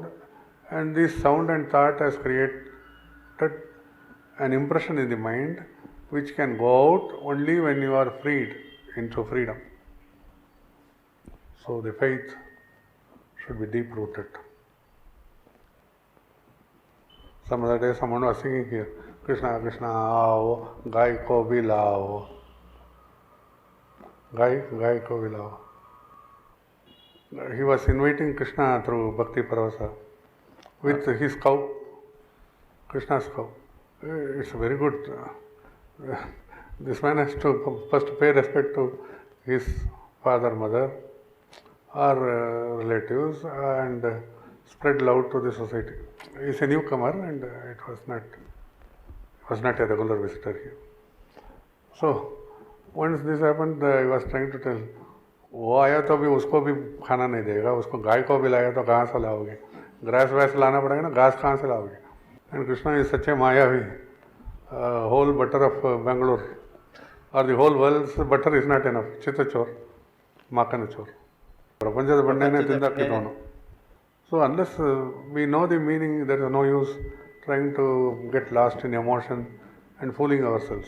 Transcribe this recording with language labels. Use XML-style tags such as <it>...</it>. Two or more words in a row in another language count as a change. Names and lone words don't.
<en>And this sound and thought has created an impression in the mind which can go out only when you are freed into freedom. So the faith should be deep rooted. Some other day someone was singing here,</en> <hi>Krishna Krishna aao, gai ko bhi lao. Gai ko bhi lao.</hi> <en>He was inviting Krishna through</en> <sa>Bhakti Paravasa</sa> <en>with his cow, Krishna's cow. It's very good. This man has to first pay respect to his father, mother, or relatives, and spread love to the society. He is a newcomer, and it was not a regular visitor here. So once this happened, I was trying to tell,</en> <hi>वो आया तो अभी उसको भी खाना नहीं देगा, उसको गाय को भी लाया तो कहाँ से लाओगे, ग्रास वैस लाना पड़ेगा ना, घास कहाँ से लाओगे.</hi> <en>And Krishna is such a Mayavi. Whole butter of Bangalore or the whole world's butter is not enough.</en> <hi>Chitachor, Makanachor.</hi> <kn>Prapanchada Bandane Tindakitono.</kn> <en>So unless we know the meaning, there is no use trying to get lost in emotion and fooling ourselves.</en>